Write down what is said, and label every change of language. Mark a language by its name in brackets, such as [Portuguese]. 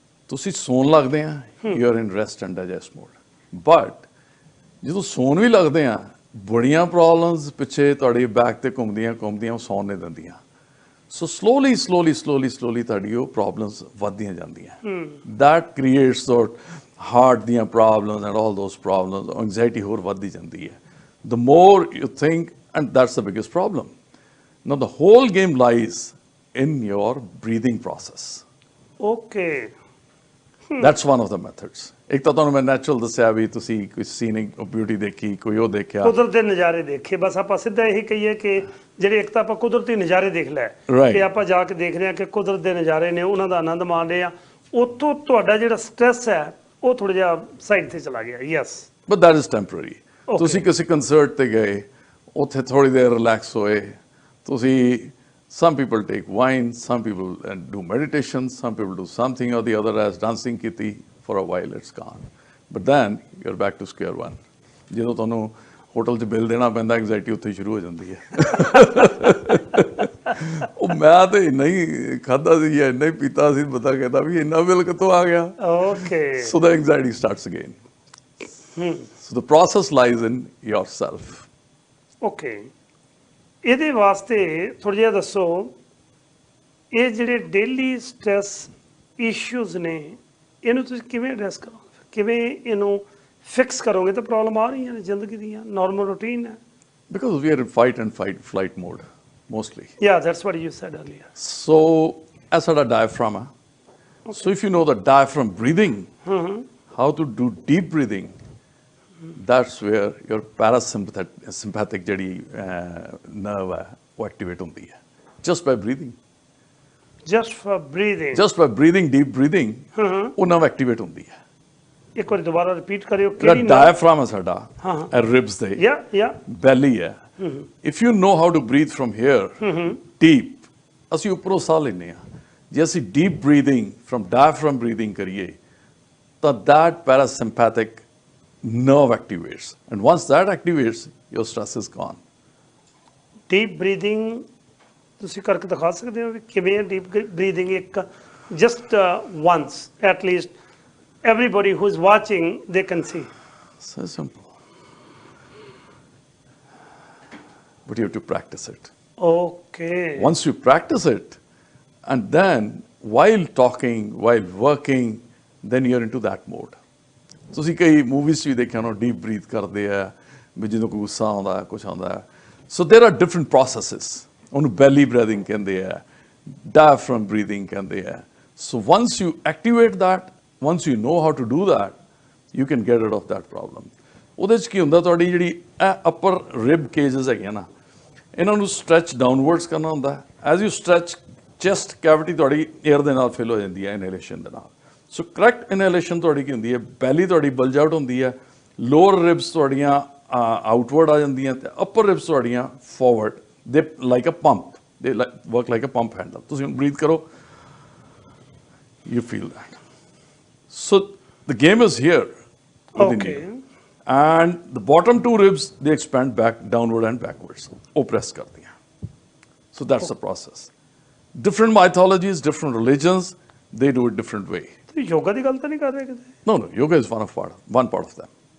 [Punjabi] ਤੁਸੀਂ ਸੌਣ ਲੱਗਦੇ ਆ, [English] You are in rest and digest mode. [Punjabi] But ਜਦੋਂ ਸੌਣ ਵੀ ਲੱਗਦੇ ਆ, ਬੜੀਆਂ ਪ੍ਰੋਬਲਮਸ ਪਿੱਛੇ ਤੁਹਾਡੀ ਬੈਕ ਤੇ ਘੁੰਮਦੀਆਂ ਉਹ ਸੌਣ ਨਹੀਂ ਦਿੰਦੀਆਂ। ਸੋ ਸਲੋਲੀ ਤੁਹਾਡੀ ਉਹ ਪ੍ਰੋਬਲਮਸ ਵੱਧਦੀਆਂ ਜਾਂਦੀਆਂ। [English] that creates heart ਦੀਆਂ problems and all those problems, anxiety [Punjabi] ਹੋਰ ਵੱਧਦੀ ਜਾਂਦੀ ਹੈ। [English] The more you think, and that's the biggest problem. Now the whole game lies in your breathing process. Okay. That's one of the methods. [Punjabi] ਇੱਕ ਤਾਂ ਤੁਹਾਨੂੰ ਮੈਂ natural ਦੱਸਿਆ ਵੀ ਤੁਸੀਂ ਕੋਈ ਸੀਨਿਕ ਬਿਊਟੀ ਦੇਖੀ, ਕੋਈ ਉਹ ਦੇਖਿਆ, ਕੁਦਰਤ ਦੇ ਨਜ਼ਾਰੇ ਦੇਖੇ। ਬਸ ਆਪਾਂ ਸਿੱਧਾ ਇਹੀ ਕਹੀਏ ਕਿ ਜਿਹੜੇ ਇੱਕ ਤਾਂ ਆਪਾਂ ਕੁਦਰਤੀ ਨਜ਼ਾਰੇ ਦੇਖ ਲੈ, ਕਿ ਆਪਾਂ ਜਾ ਕੇ ਦੇਖ ਰਹੇ ਹਾਂ ਕਿ ਕੁਦਰਤ ਦੇ ਨਜ਼ਾਰੇ ਨੇ, ਉਹਨਾਂ ਦਾ ਆਨੰਦ ਮਾਣ ਰਹੇ ਆ, ਉੱਥੋਂ ਤੁਹਾਡਾ ਜਿਹੜਾ ਸਟ੍ਰੈਸ ਹੈ ਉਹ ਥੋੜਾ ਜਿਹਾ ਸਾਈਡ ਤੇ ਚਲਾ ਗਿਆ। [English] Yes, but that is temporary. [Punjabi] ਤੁਸੀਂ ਕਿਸੇ ਕੰਸਰਟ ਤੇ ਗਏ, ਉੱਥੇ ਥੋੜੀ ਦੇਰ ਰਿਲੈਕਸ ਹੋਏ, ਤੁਸੀਂ [English] some people take wine, some people do meditation, some people do something or the other, as dancing ਕੀਤੀ for a while, it's gone. But then you're back to square one. [Punjabi] ਜਦੋਂ ਤੁਹਾਨੂੰ ਹੋਟਲ 'ਚ bill ਦੇਣਾ ਪੈਂਦਾ, anxiety ਉੱਥੇ ਸ਼ੁਰੂ ਹੋ ਜਾਂਦੀ ਹੈ। ਉਹ ਮੈਂ ਤੇ ਇੰਨਾ ਹੀ ਖਾਧਾ ਸੀ ਜਾਂ ਇੰਨਾ ਹੀ ਪੀਤਾ ਸੀ, ਪਤਾ ਕਹਿੰਦਾ ਵੀ ਇੰਨਾ ਬਿੱਲ ਕਿੱਥੋਂ ਆ ਗਿਆ। [English] Okay. So the anxiety starts again. So the process lies in yourself. Okay. [Punjabi] ਇਹਦੇ ਵਾਸਤੇ ਥੋੜ੍ਹਾ ਜਿਹਾ ਦੱਸੋ, ਇਹ ਜਿਹੜੇ ਡੇਲੀ ਸਟ੍ਰੈਸ ਇਸ਼ੂਜ਼ ਨੇ, ਇਹਨੂੰ ਤੁਸੀਂ ਕਿਵੇਂ ਐਡਰੈਸ ਕਰੋਗੇ, ਕਿਵੇਂ ਇਹਨੂੰ ਫਿਕਸ ਕਰੋਗੇ? ਤਾਂ ਪ੍ਰੋਬਲਮ ਆ ਰਹੀਆਂ ਨੇ ਜ਼ਿੰਦਗੀ ਦੀਆਂ, ਨਾਰਮਲ ਰੂਟੀਨ ਹੈ। [English] Because we are in fight and flight mode mostly. Yeah, that's what you said earlier. So as a diaphragm, so if you know the diaphragm breathing, how to do deep breathing, that's where your parasympathetic ਜਿਹੜੀ nerve ਹੈ [Punjabi] ਉਹ activate ਹੁੰਦੀ ਹੈ, [English] just by breathing. Just for breathing. Just by breathing, deep breathing, [Punjabi] ਉਹ nerve activate ਹੁੰਦੀ ਹੈ। ਇੱਕ ਵਾਰੀ ਦੁਬਾਰਾ ਰਿਪੀਟ ਕਰਿਓ। ਜਿਹੜਾ diaphragm ਹੈ ਸਾਡਾ, ਇਹ ribs ਦੇ, belly ਹੈ। [English] If you know how to breathe from here, deep, [Punjabi] ਅਸੀਂ ਉੱਪਰੋਂ ਸਾਹ ਲੈਂਦੇ ਹਾਂ। ਜੇ ਅਸੀਂ [English] deep breathing from diaphragm breathing ਕਰੀਏ ਤਾਂ that parasympathetic nerve activates, and once that activates, your stress is gone. [Punjabi] Deep breathing ਤੁਸੀਂ ਕਰਕੇ ਦਿਖਾ ਸਕਦੇ ਹੋ ਵੀ ਕਿਵੇਂ ਹੈ ਡੀਪ ਬਰੀਥਿੰਗ? [English] ਇੱਕ just once at least everybody who is watching they can see. So simple, but you have to practice it. Okay. Once you practice it, and then while talking, while working, then you're into that mode. [Punjabi] ਤੁਸੀਂ ਕਈ movies ਵੀ ਦੇਖਿਆ ਨਾ, deep breathe ਕਰਦੇ ਆ ਵੀ ਜਦੋਂ ਕੋਈ ਗੁੱਸਾ ਆਉਂਦਾ, ਕੁਛ ਆਉਂਦਾ। [English] So there are different processes. [Punjabi] ਉਹਨੂੰ ਬੈਲੀ ਬ੍ਰੀਥਿੰਗ ਕਹਿੰਦੇ ਆ, ਡਾਇਫਰਮ ਬਰੀਥਿੰਗ ਕਹਿੰਦੇ ਆ। [English] So once you activate that, once you know how to do that, you can get rid of that problem. [Punjabi] ਉਹਦੇ 'ਚ ਕੀ ਹੁੰਦਾ, ਤੁਹਾਡੀ ਜਿਹੜੀ ਇਹ ਅਪਰ ਰਿਬ ਕੇਜਸ ਹੈਗੀਆਂ ਨਾ, ਇਹਨਾਂ ਨੂੰ ਸਟਰੈਚ ਡਾਊਨਵਰਡਸ ਕਰਨਾ ਹੁੰਦਾ। As you stretch, chest cavity ਤੁਹਾਡੀ ਏਅਰ ਦੇ ਨਾਲ ਫਿਲ ਹੋ ਜਾਂਦੀ ਹੈ ਇਨਹੇਲੇਸ਼ਨ ਦੇ ਨਾਲ। ਸੋ ਕਰੈਕਟ ਇਨਹੇਲੇਸ਼ਨ ਤੁਹਾਡੀ ਕੀ ਹੁੰਦੀ ਹੈ, ਬੈਲੀ ਤੁਹਾਡੀ ਬਲਜ ਆਊਟ ਹੁੰਦੀ ਹੈ, ਲੋਅਰ ਰਿਬਸ ਤੁਹਾਡੀਆਂ ਆਊਟਵਰਡ ਆ ਜਾਂਦੀਆਂ, ਤੇ ਅਪਰ ਰਿਬਸ ਤੁਹਾਡੀਆਂ ਫਾਰਵਰਡ। [English] They like a pump, they work like a pump handle. [Punjabi] ਤੁਸੀਂ ਹੁਣ ਬਰੀਥ ਕਰੋ, [English] You feel that. So the game is here within you. And the bottom two ribs, they expand back, downward and backwards. [Punjabi] ਉਹ ਪ੍ਰੈਸ ਕਰਦੀਆਂ। [English] So that's the process. Different mythologies, different religions, they do it different way. [Punjabi] Yoga ਦੀ ਗੱਲ ਤਾਂ ਨਹੀਂ ਕਰ ਰਹੇ ਕਿਤੇ? [English] No, yoga is one part of them.